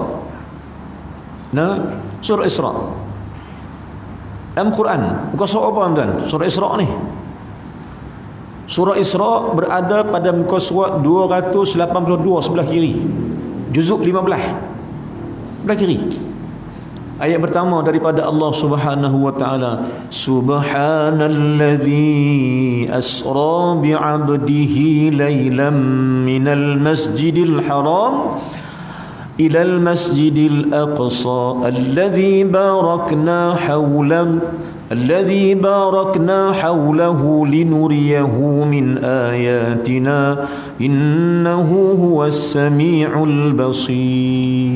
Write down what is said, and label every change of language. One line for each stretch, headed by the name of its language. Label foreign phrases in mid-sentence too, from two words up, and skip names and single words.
Malay: Nah, surah Isra' dalam Quran, bukan surah apa tuan? Surah Isra' ni. Surah Isra' berada pada muka surat 282 sebelah kiri. Juzuk 15 sebelah kiri. Ayat pertama daripada
Arabic: الله سبحانه وتعالى سبحان الذي أسرى بعبده ليلا من المسجد الحرام إلى المسجد الأقصى الذي باركنا حوله لنريه من آياتنا إنه هو السميع البصير.